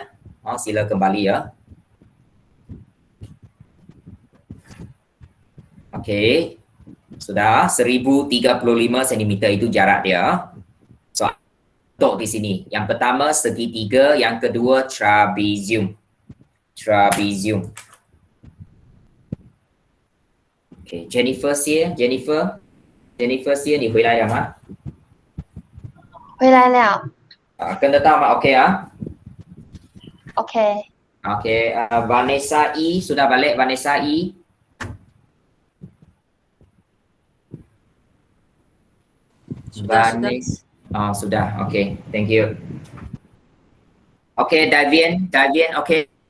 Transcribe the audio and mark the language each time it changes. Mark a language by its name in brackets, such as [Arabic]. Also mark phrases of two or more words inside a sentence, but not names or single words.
[Malay] Sila kembali ya. Okay. Sudah 1035 cm itu jarak dia. So untuk di sini. Yang pertama segitiga, yang kedua trapezium. [Chinese] Okay, Jennifer Xie, Jennifer Xie，你回来了吗？回来了。跟得到吗？OK 啊 OK， [Malay] ？OK， Vanessa E sudah balik Vanessa E? Sudah. Oh, sudah. [English] Okay, thank you. Okay, Davian, okay.